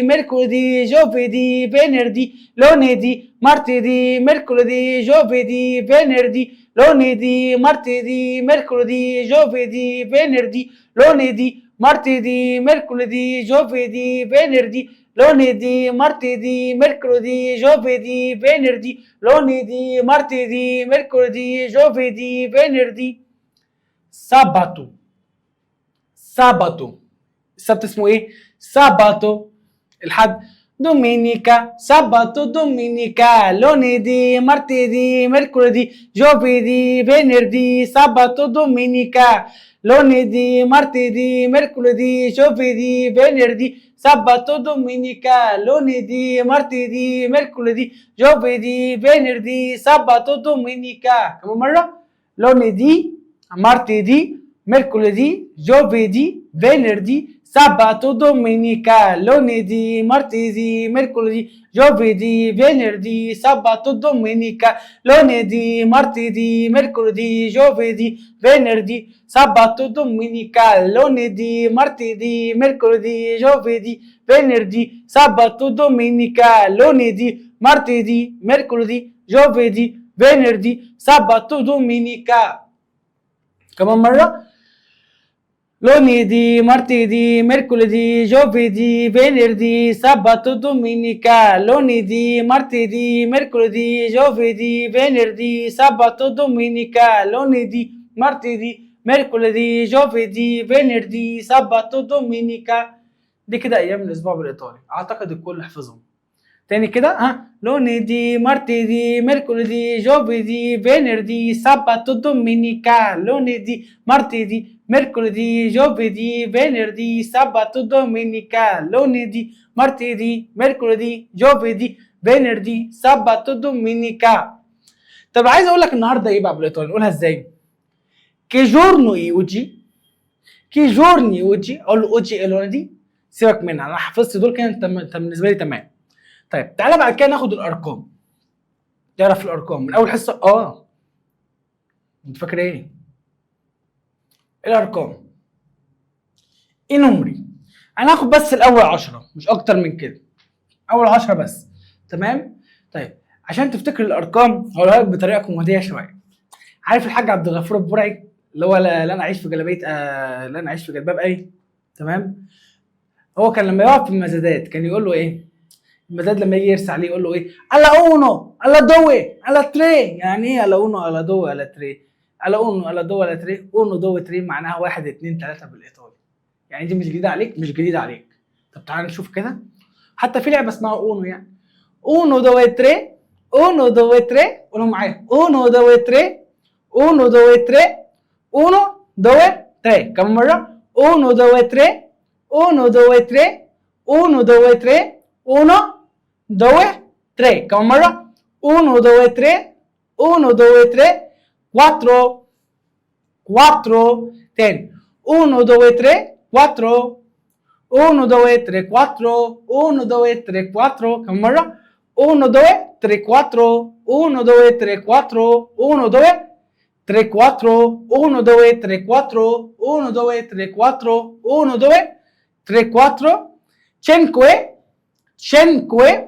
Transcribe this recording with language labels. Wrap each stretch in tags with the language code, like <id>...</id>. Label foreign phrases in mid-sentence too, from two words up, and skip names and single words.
<it>mercoledì, giovedì, venerdì, lunedì, martedì, mercoledì, giovedì, venerdì, lunedì, martedì, mercoledì, giovedì, venerdì, lunedì, martedì, mercoledì, giovedì, venerdì, lunedì, martedì, mercoledì, giovedì, venerdì, lunedì, martedì, mercoledì, giovedì, venerdì. sabato. sabato.</it> <ar>السبت اسمه ايه؟ sabato. الحد domenica.</ar> <it>sabato, domenica. lunedì, martedì, mercoledì, giovedì, venerdì, sabato, domenica. lunedì, martedì, mercoledì, giovedì, venerdì, sabato, domenica. lunedì, martedì, mercoledì, giovedì, venerdì, sabato, domenica.</it> <ar>كم مرة؟</ar> <it>lunedì, martedì, mercoledì, giovedì, venerdì, sabato, domenica, lunedì, martedì, mercoledì, giovedì, venerdì, sabato, domenica, lunedì, martedì, mercoledì, giovedì, venerdì, sabato, domenica, lunedì, martedì, mercoledì, giovedì, venerdì, sabato, domenica, lunedì, martedì, mercoledì, giovedì, venerdì, sabato, domenica.</it> <ar>كمان مرة</ar> <it>lunedì, martedì, mercoledì, giovedì, venerdì, sabato, domenica, lunedì, martedì, mercoledì, giovedì, venerdì, sabato, domenica, lunedì, martedì, mercoledì, giovedì, venerdì, sabato, domenica.</it> <ar>دي كده ايام الاسبوع بالايطالي، اعتقد الكل حفظهم. تاني كده</ar> <it>lunedì, martedì, mercoledì, giovedì, venerdì, sabato, domenica, lunedì, martedì, mercoledì, giovedì, venerdì, sabato, domenica, lunedì, martedì, mercoledì, giovedì, venerdì, sabato, domenica.</it> <ar>طب عايز اقول لك النهارده ايه بقى بالايطالي، نقولها ازاي؟</ar> <it>che giorno è oggi؟ che giorni oggi؟</it> <ar>اقول له</ar> <it>oggi è lunedì؟</it> <ar>سيبك منها، انا حفظت دول كده، انت بالنسبه لي تمام. طيب تعالى بعد كده ناخد الارقام. تعرف الارقام من اول حصه؟ انت فاكر ايه؟ الارقام ايه نمري؟ انا هاخد بس الاول 10 مش اكتر من كده، اول 10 بس. تمام؟ طيب عشان تفتكر الارقام هقولها لك بطريقه كوميديه شويه. عارف الحاج عبد الغفور البرعي اللي هو لا انا اعيش في جلابيه لا انا اعيش في جلباب اي؟ تمام؟ هو كان لما يقف في المزادات كان يقول له ايه؟ المزاد لما يجي يرسى عليه يقول له ايه؟</ar> <it>alla uno, alla due, alla tre.</it> <ar>يعني ايه</ar> <it>alla uno, alla due, alla tre؟ alla uno, alla due, alla tre. uno, due, tre</it> <ar>معناها 1 2 3 بالايطالي. يعني دي مش جديده عليك، مش جديده عليك. طب تعالى نشوف كده. حتى في لعبه اسمها اونو يعني.</ar> <it>uno, due, tre, uno, due, tre.</it> <ar>قولوا معايا.</ar> <it>uno, due, tre, uno, due, tre, uno, due, tre.</it> <ar>كم مره؟</ar> <it>uno, due, tre, uno, due, tre, uno, due, tre, uno, 2, 3.</it> <ar>كم مرة؟ 1, 2, 3, 1, 2, 3, 4, 4. تاني 1, 2, 3, 4, 1, 2, 3, 4, 1, 2, 3, 4. كم مرة؟ 1, 2, 3, 4, 1, 2, 3, 4, 1, 2, 3, 4, 1, 2, 3, 4, 1, 2, 3, 4, 1, 2, 3, 4, 5, 5.</ar>